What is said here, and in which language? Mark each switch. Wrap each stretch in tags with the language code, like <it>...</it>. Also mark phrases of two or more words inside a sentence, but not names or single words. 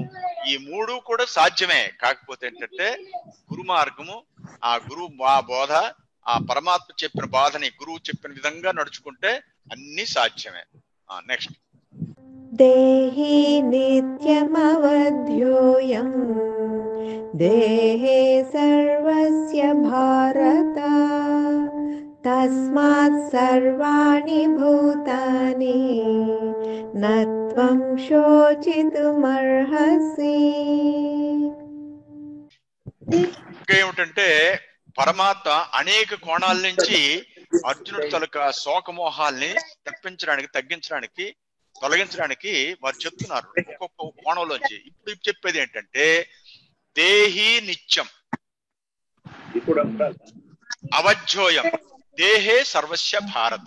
<te>ఈ 3 కూడా సాధ్యమే. కాకపోతే ఏంటంటే గురు మార్గము, ఆ గురువు బోధ, ఆ పరమాత్మ చెప్పిన బాధని గురువు చెప్పిన విధంగా నడుచుకుంటే అన్ని సాధ్యమే. నెక్స్ట్</te> <sa>దేహి నిత్యమవధ్యోయం దేహే సర్వస్య భారత తస్మాత్ సర్వాణి భూతాని నత్వం శోచితుమర్హసి.</sa> <te>ఇంకేమిటంటే పరమాత్మ అనేక కోణాల నుంచి అర్జునుడి తలక శోకమోహాల్ని తగ్గించడానికి తొలగించడానికి వారు చెప్తున్నారు ఒక్కొక్క కోణంలోంచి. ఇప్పుడు చెప్పేది ఏంటంటే</te> <sa>దేహి నిత్యం అవధ్యోయం దేహే సర్వస్య భారత.</sa>